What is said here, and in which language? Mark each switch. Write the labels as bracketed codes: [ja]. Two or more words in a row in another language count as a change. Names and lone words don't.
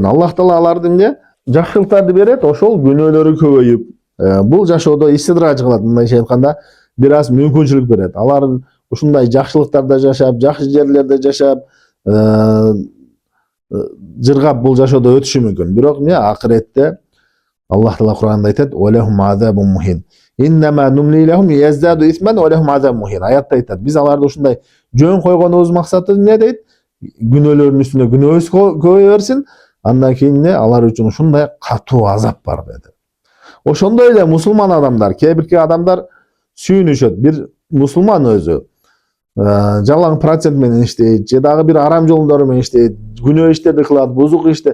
[ky] Аллах Таала алардын жакшылыктарды берет, ошол күнөөлөрү көбөйүп, бул жашоодо истидраж кылат, мындайча айтканда, бир аз мүмкүнчүлүк берет. Алар ушундай жакшылыктарда жашап, жакшы жерлерде жашап, жыргап бул жашоодо өтүшү мүмкүн. Бирок акыретте Аллах Таала Кур'анда айтат: [ar] "ولهم عذاب مهين. إنما نملي لهم يزدادوا إثما ولهم عذاب مهين." [ky] Аятта айтат: "Биз аларды ушундай жөн койгонубуз максаты эмне дейт? Күнөөлөрдүн үстүнө күнөөбүз көбөйө берсин, андан кийин алар үчүн ушундай катуу азап бар" деди. Ошондой эле мусулман адамдар, кээ бирки адамдар сүйүнүшөт. Бир мусулман өзү жалаң процент менен иштейт, же дагы бир арам жолдору менен иштейт, күнөө иштерди кылат, бузук ишти.